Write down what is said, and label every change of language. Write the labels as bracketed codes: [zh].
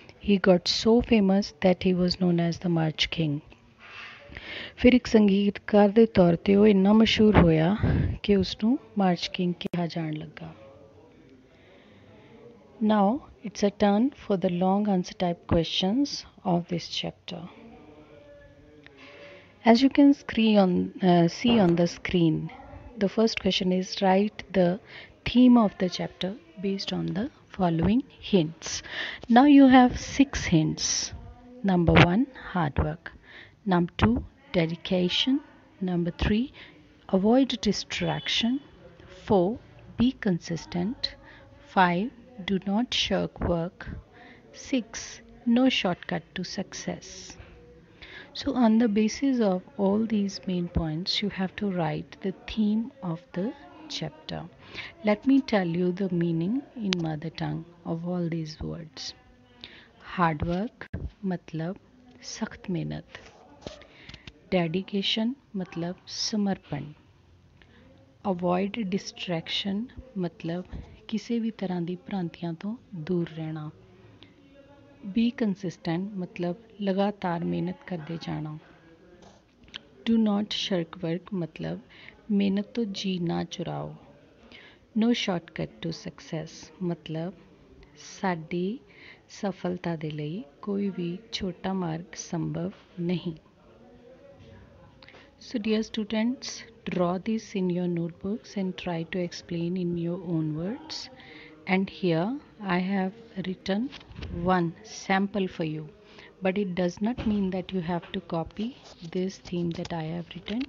[en] He got so famous that he was known as the march king. [pa] ਫਿਰ ਇੱਕ ਸੰਗੀਤਕਾਰ ਦੇ ਤੌਰ 'ਤੇ ਉਹ ਇੰਨਾ ਮਸ਼ਹੂਰ ਹੋਇਆ ਕਿ ਉਸਨੂੰ ਮਾਰਚ ਕਿੰਗ ਕਿਹਾ ਜਾਣ ਲੱਗਾ। [en] Now it's a turn for the long answer type questions of this chapter. As you can see on the screen, the first question is write the theme of the chapter based on the following hints. Now you have 6 hints. Number 1, hard work. Number 2, dedication. Number 3, avoid distraction. 4, be consistent. 5, do not shirk work. 6, no shortcut to success. So on the basis of all these main points, you have to write the theme of the chapter. Let me tell you the meaning in mother tongue of all these words. [hi] Hard work मतलब सख्त मेहनत, dedication मतलब समर्पण, avoid distraction मतलब किसी भी तरह की भ्रांतियां तो दूर रहना, बी कंसिस्टेंट मतलब लगातार मेहनत करते जाना, डू नॉट शर्क वर्क मतलब मेहनत तो जी ना चुराओ, नो शॉर्टकट टू सक्सैस मतलब [pa] साडी सफलता दे लई [hi] कोई भी छोटा मार्ग संभव नहीं। [en] So dear students, draw this in your notebooks and try to explain in your own words. And here I have written one sample for you, but it does not mean that you have to copy this theme that I have written.